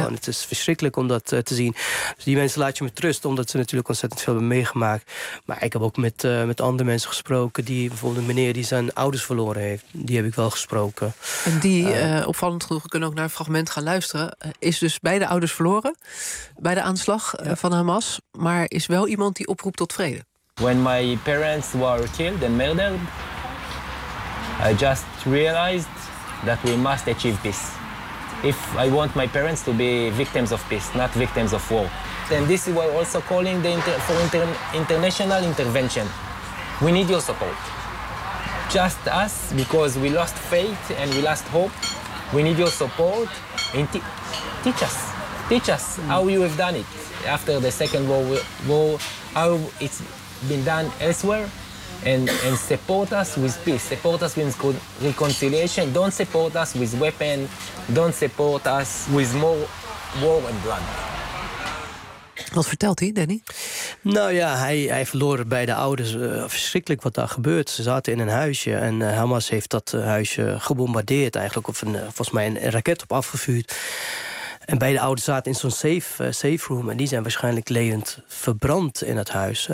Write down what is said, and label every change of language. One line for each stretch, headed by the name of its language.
Dutch: Ja. Het is verschrikkelijk om dat te zien. Dus die mensen laat je met rust, omdat ze natuurlijk ontzettend veel hebben meegemaakt. Maar ik heb ook met andere mensen gesproken. Die bijvoorbeeld een meneer die zijn ouders verloren heeft. Die heb ik wel gesproken. En die, opvallend genoeg, kunnen ook naar een fragment gaan luisteren. Is dus beide ouders verloren bij de aanslag van Hamas. Maar is wel iemand die oproep tot vrede.
English: When my parents were killed and murdered, I just realized that we must achieve peace. If I want my parents to be victims of peace, not victims of war. And this is why also calling international intervention. We need your support. Just us, because we lost faith and we lost hope. We need your support. And teach us how you have done it after the Second World War. How it's been done elsewhere, and support us with peace, support us with reconciliation. Don't support us with weapon, don't support us with more war and blood.
Dutch: Wat vertelt hij, Danny? Nou ja, hij verloor beide ouders. Verschrikkelijk wat daar gebeurt. Ze zaten in een huisje en Hamas heeft dat huisje gebombardeerd eigenlijk, of volgens mij een raket op afgevuurd. En beide ouders zaten in zo'n safe room. En die zijn waarschijnlijk levend verbrand in het huis.